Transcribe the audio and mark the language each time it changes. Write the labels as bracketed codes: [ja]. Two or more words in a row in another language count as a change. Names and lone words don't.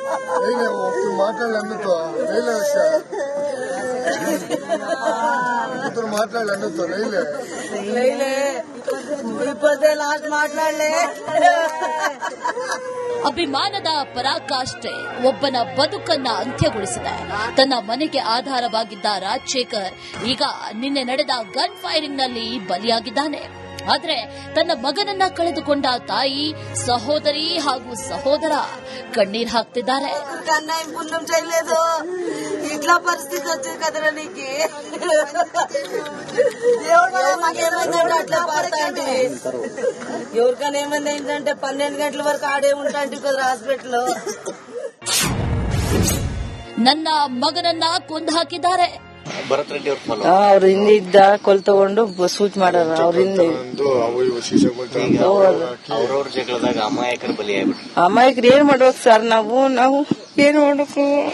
[kn] ಅಭಿಮಾನದ ಪರಾಕಾಷ್ಠೆ ಒಬ್ಬನ ಬದುಕನ್ನ ಅಂತ್ಯಗೊಳಿಸಿದೆ. ತನ್ನ ಮನೆಗೆ ಆಧಾರವಾಗಿದ್ದ ರಾಜಶೇಖರ್ ಈಗ ನಿನ್ನೆ ನಡೆದ ಗನ್ ಫೈರಿಂಗ್ನಲ್ಲಿ ಬಲಿಯಾಗಿದ್ದಾನೆ. ಆದರೆ తన ಮಗನನ್ನ ಕಳೆದುಕೊಂಡ ತಾಯಿ, ಸಹೋದರಿ ಹಾಗೂ ಸಹೋದರ ಕಣ್ಣೀರು ಹಾಕ್ತಿದ್ದಾರೆ. [te] పుణ్యం చేయలేదు, ఇట్లా పరిస్థితి వచ్చింది కదరా నీకు. మాకేమైందంటే అట్లా పడతాంటి, ఎవరికైనా ఏమైంది ఏంటంటే 12 గంటల వరకు ఆడే ఉంటాంటి కదా హాస్పిటల్. [kn] ನನ್ನ ಮಗನನ್ನ ಕೊಂದು ಹಾಕಿದ್ದಾರೆ. ಭರತ್ ರೆಡ್ಡಿ ಅವ್ರ ಹಿಂದೆ ಇದ್ದ ಕೊಲ್ ತಗೊಂಡು ಸೂಟ್ ಮಾಡಾರ. ಅವ್ರ ಹಿಂದೆ ಅವ್ರವ್ರ ಜಗಳದಾಗ ಅಮಾಯಕರು ಬಲಿಯಾಗ್ಬಿಟ್ರು. ಅಮಾಯಕರು ಏನ್ ಮಾಡ್ಬೇಕು ಸರ್? ನಾವು ಏನ್ ಮಾಡ್ಬೇಕು?